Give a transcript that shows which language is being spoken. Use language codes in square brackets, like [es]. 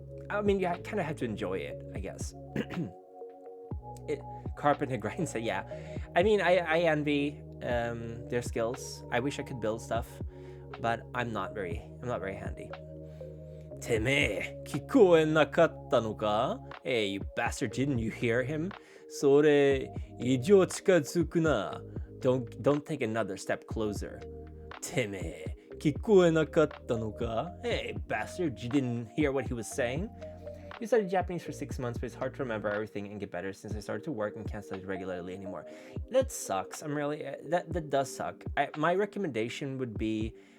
[en] I mean, you kind of have to enjoy it, I guess. Carpenter grind said, yeah. I mean, I envy their skills. I wish I could build stuff, but I'm not very handy. [ja] てめえ、聞こえなかったのか? [en] Hey, you bastard, didn't you hear him? [ja] それ以上近づくな. [en] Don't take another step closer. [ja] てめえ、聞こえなかったのか? [en] Hey, bastard, you didn't hear what he was saying? You studied Japanese for 6 months, but it's hard to remember everything and get better since I started to work and can't study regularly anymore. That sucks. I'm really... That does suck. My recommendation would be...